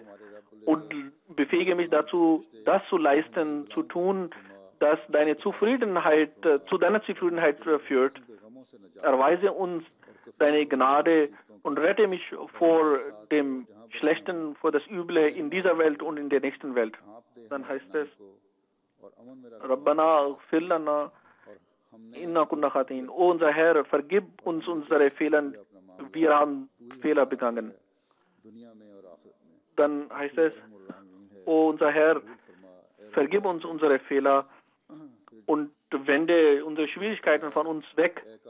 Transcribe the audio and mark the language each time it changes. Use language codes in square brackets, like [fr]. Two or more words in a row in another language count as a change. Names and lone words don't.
[de] Und befähige mich dazu, das zu leisten, zu tun, das deine Zufriedenheit, zu deiner Zufriedenheit führt. Erweise uns deine Gnade und rette mich vor dem Schlechten, vor das Üble in dieser Welt und in der nächsten Welt. Dann heißt es, [ar] ربنا اغفر لنا إنا كنا خاطئين. [de] O unser Herr, vergib uns unsere Fehler, wir haben Fehler begangen. Dann heißt es, O unser Herr, vergib uns unsere Fehler und wende unsere Schwierigkeiten von uns weg.